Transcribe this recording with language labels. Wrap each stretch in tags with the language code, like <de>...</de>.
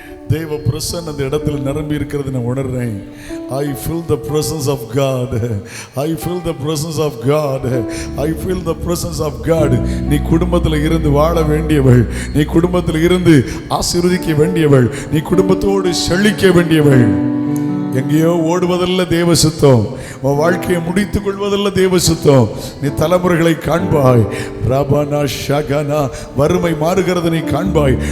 <ta>தேவ பிரசன்னம் அந்த இடத்துல நிரம்பி இருக்கிறது நான் உணர்றேன்.</ta> <en>I feel the presence of God. I feel the presence of God. I feel the presence of God.</en> <ta>நீ குடும்பத்தில் இருந்து வாழ வேண்டியவள், நீ குடும்பத்தில் இருந்து ஆசீர்வதிக்க வேண்டியவள், நீ குடும்பத்தோடு செழிக்க வேண்டியவள். எங்கேயோ ஓடுவதல்ல தேவ சுத்தம், உன் வாழ்க்கையை முடித்துக் கொள்வதல்ல தேவ சுத்தம். நீ தலைமுறைகளை காண்பாய். ரபனா ஷகனா வறுமை மாறுகிறது நீ காண்பாய்.</ta>